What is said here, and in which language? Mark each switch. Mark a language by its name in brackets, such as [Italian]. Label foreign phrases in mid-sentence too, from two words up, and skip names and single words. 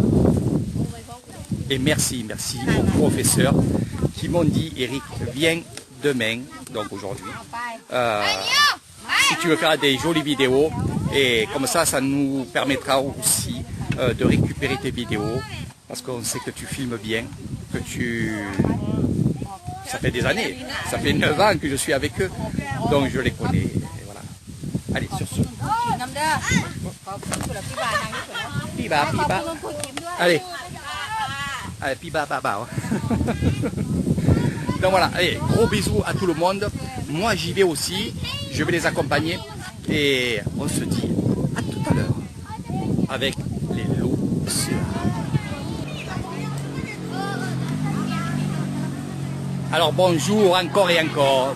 [French] Et merci aux professeurs qui m'ont dit, Eric, viens demain, donc aujourd'hui, si tu veux faire des jolies vidéos, et comme ça nous permettra aussi de récupérer tes vidéos, parce qu'on sait que tu filmes bien, que ça fait des années, ça fait 9 ans que je suis avec eux, donc je les connais, et voilà. Allez, sur ce. [Thai] น้ำเด้อขอบคุณคุณพี่บานางที่สุด Piba, ขอบ piba. คุณคุณยิ้มด้วย [French] Allez. Allez, piba, baba. Donc voilà, allez, gros bisous à tout le monde. Moi, j'y vais aussi. Je vais les accompagner. Et on se dit à tout à l'heure avec les loups. Alors bonjour encore et encore.